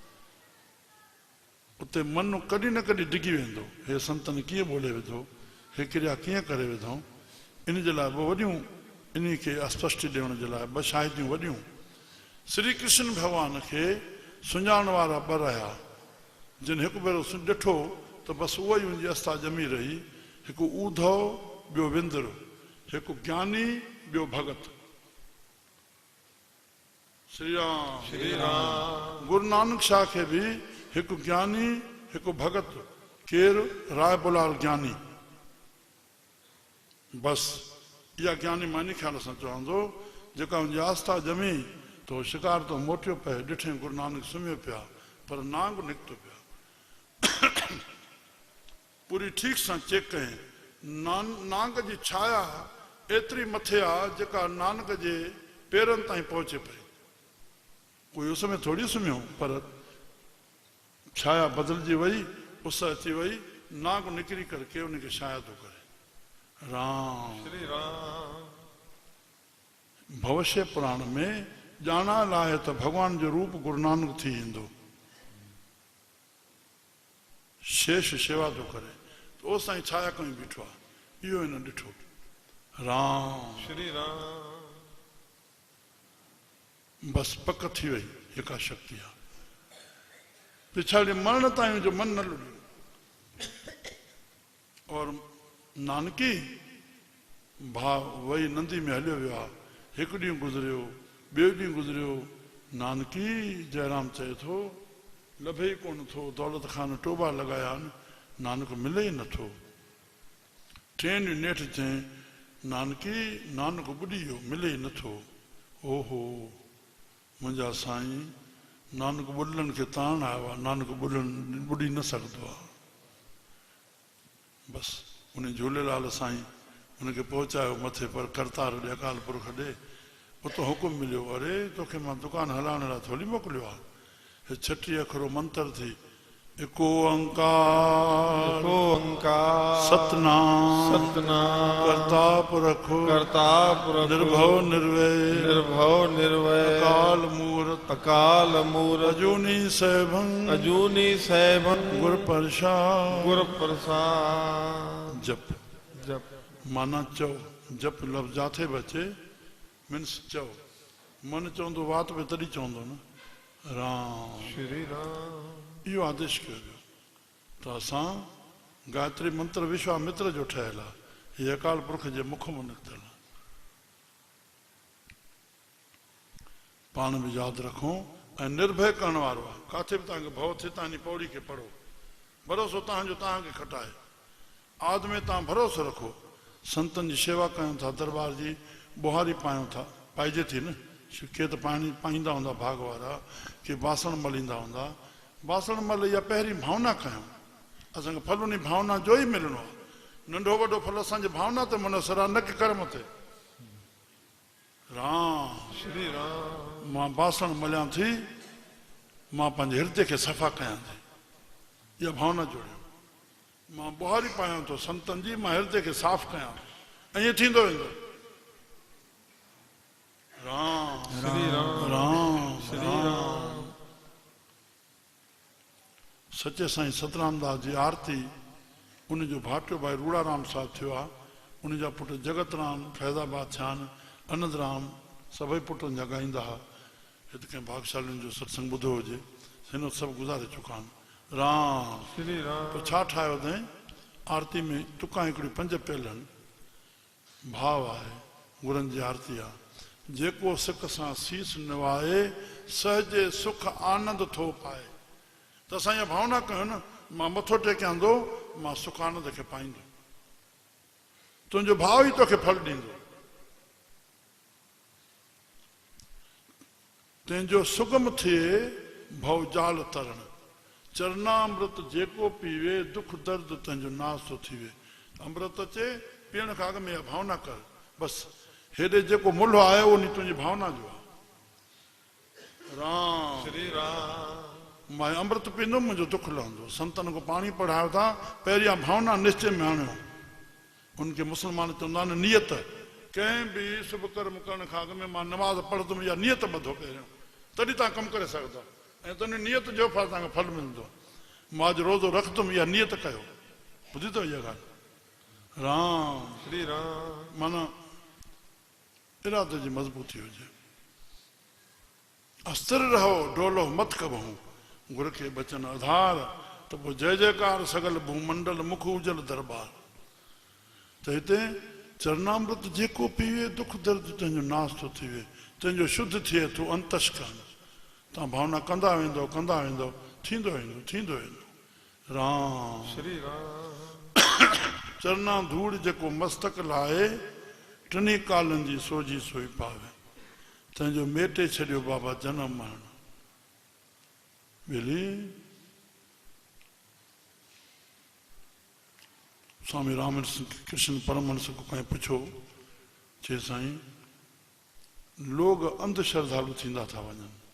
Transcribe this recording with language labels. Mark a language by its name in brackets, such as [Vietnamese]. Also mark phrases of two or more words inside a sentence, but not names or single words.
[Sindhi] उते मन कॾहिं न कॾहिं डिगी वेंदो हे संतनि कीअं ॿोले विधो हे क्रिया कीअं करे विधऊं इन जे लाइ ॿ वॾियूं इन खे अस्पष्ट ॾियण जे लाइ ॿ शायदियूं वॾियूं श्री कृष्ण भॻवान खे सुञाण वारा ॿ रहिया जिन हिकु भेरो ॾिठो त बसि उहा ई उनजी आस्था ॼमी रही हिकु ऊधव ॿियो विंदर हिकु ज्ञानी ॿियो भगत श्री राम श्री राम गुरु नानक शाह खे बि हिकु ज्ञानी हिकु भगत केरु राय बुलाल ज्ञानी बसि इहा ज्ञानी मां इन ख़्याल सां चवंदो जेका उनजी आस्था ॼमी त शिकार तो मोटियो पए ॾिठे गुरु नानक सुम्हियो पिया पर नांग निकितो पिया पूरी ठीक सां चेक कयईं नांग जी छाया एतिरी मथे आहे जेका नानक जे पेरनि ताईं पहुचे पई कोई उस में थोड़ी सुम्हियो पर छाया बदिलजी वई उस अची वई नाग निकिरी करके उनखे छाया थो करे राम श्री राम भविष्य पुराण में ॼाणा लाइ त भगवान जो रूप गुरु नानक थी ईंदो, शेष शेवा थो करे, तो ओ साईं छाया कहीं बीठो आहे, इहो हिन ॾिठो। राम श्री राम बस पक थी वई, एका शक्ति आहे। पिछाड़ी मरण ताईं जो मन न लुॾियो। और नानकी भाउ वही नंदी में हलियो वियो आहे। हिकु ॾींहुं गुज़रियो, ॿियो ॾींहुं गुज़रियो, नानकी जयराम चए थो लभे ई कोन थो, दौलत खान टोबा लॻाया आहिनि, नानक मिले ई नथो। टे ॾींहं नेठि चई नानकी नानक ॿुॾी वियो, मिले ई नथो। ओहो मुंहिंजा साईं, नानक ॿुॾनि खे ताण आयो आहे, नानक ॿुॾी न सघंदो आहे। बसि उन झूलेलाल साईं उनखे पहुचायो मथे पर करतार ॾे, अकाल पुरख ॾे। उतो हुकुम मिलियो, अरे तोखे मां दुकान हलाइण लाइ थोरी मोकिलियो आहे। हे 36 अखरो मंत्र थी, [Punjabi] ਏਕੋ ਓਂਕਾਰ ओंकार सतनाम सतनाम ਕਰਤਾ ਪੁਰਖ ਕਰਤਾ ਪੁਰਖ ਨਿਰਭਵ ਨਿਰਵੈਰ ਨਿਰਭਵ ਨਿਰਵਯ ਅਕਾਲ ਮੂਰਤ ਅਕਾਲ ਮੂਰਤ ਅਜੂਨੀ ਸੈਭੰ ਅਜੂਨੀ ਸੈਭੰ ਗੁਰ ਪ੍ਰਸਾਦ। ਗੁਰ ਪ੍ਰਸਾਦ। जप जप [Sindhi] माना चओ, जप लफ़्ज़ जाथे बचे मीन्स चओ। मन चवंदो वात में तॾहिं चवंदो न राम। श्री राम इहो आदेश कयो वियो त असां गायत्री मंत्र विश्वामित्र जो ठहियल आहे, हीअ अकाल पुरख जे मुख मां निकितल आहे। पाण बि यादि रखूं ऐं निर्भय करण वारो आहे। किथे बि तव्हांखे भउ थिए तव्हां हिन पौड़ी खे पढ़ो, भरोसो तव्हांजो तव्हांखे खटाए। आद में तव्हां भरोसो रखो। संतनि जी शेवा कयूं था, दरबार जी बुहारी पायूं था, पाइजे थी न। के त पाणी पाईंदा हूंदा भाग वारा, के बासण मलींदा हूंदा। बासण मल या पहिरीं भावना कयूं। असांखे फल उन भावना जो ई मिलणो आहे। नंढो वॾो फल असांजे भावना ते मुनसर आहे, न की कर्म ते। राम श्री राम मां बासण मलियां थी, मां पंहिंजे हृदय खे सफ़ा कयां थी, इहा भावना जोड़ियो। मां बुहारी पायां थो संतनि जी, मां हृदय खे साफ़ कयां, ऐं ईअं थींदो वेंदो। राम श्री राम राम श्री राम सचे साईं सतराम दास जी आरती, उनजो भाटियो भाई रूड़ाराम साहिब थियो आहे। उनजा पुट जगत राम फैज़ाबाद थिया आहिनि, आनंद राम सभई पुटनि जा ॻाईंदा हुआ। हिते कंहिं भागशालियुनि जो सत्संग ॿुधो हुजे, हिन सभु गुज़ारे चुका आहिनि। राम श्री राम पोइ छा ठाहियो अथई आरती में? तुका हिकिड़ियूं 5 पेल आहिनि। भाव आहे गुरनि जी आरती आहे। जेको सिक सां सीस निवाए, सहजे सुख आनंद थो पाए। त असां इहा भावना कयूं न, मां मथो टेकियां थो, मां सुख आनंद खे पाईंदो। तुंहिंजो भाव ई तोखे फल ॾींदो। तुंहिंजो सुगम थिए भव जाल तरण, चरणामृत जेको पीवे, दुख दर्द तुंहिंजो नाश थो थी वे। अमृत अचे पीअण खां अॻु में इहा भावना कर। बसि हेॾे जेको मुल्ह आहे उहो तुंहिंजी भावना जो आहे। राम श्री राम मां अमृत पींदुमि, मुंहिंजो दुख लहंदो। संतनि को पाणी पढ़ायो था, पहिरियां भावना निश्चय में आणियो। उनखे मुस्लमान चवंदा आहिनि नियत। कंहिं बि शुभ कर्म करण खां अॻु में मां नमाज़ पढ़ंदुमि, इहा नियत ॿधो पहिरियों, तॾहिं तव्हां कमु करे सघंदा। ऐं तुंहिंजी नियत जो फल तव्हांखे फल मिलंदो। मां अॼु रोज़ो रखंदुमि, इहा नियत कयो। ॿुधी अथव इहा ॻाल्हि? राम श्री राम माना इरादे जी मज़बूती हुजे। [Punjabi] ਅਸਥਿਰ ਰਹੋ ਡੋਲੋ ਮਤ ਕਬਹੂੰ, ਗੁਰ ਕੇ ਬਚਨ ਆਧਾਰ। [Sindhi] त पोइ [Punjabi] ਜੈ ਜੈਕਾਰ ਸਗਲ ਭੂਮੰਡਲ ਮੁਖ ਉਜਲ ਦਰਬਾਰ। [Sindhi] त हिते चरणामृत जेको पीवे, दुख दर्द तुंहिंजो नाश थो थी वे, तुंहिंजो शुद्ध थिए तूं अंतश कान। तव्हां भावना कंदा वेंदो, कंदा वेंदो, थींदो वेंदो, थींदो वेंदो। राम श्री राम चरना धूड़ जेको मस्तक लाहे, टिनी कालनि जी सोजी सोई पावे। तंहिंजो मेटे छॾियो बाबा जनम मरण। ॿिली स्वामी रामकृष्ण परमहंस को कंहिं पुछो, चए साईं लोग अंधश्रद्धालु थींदा था वञनि।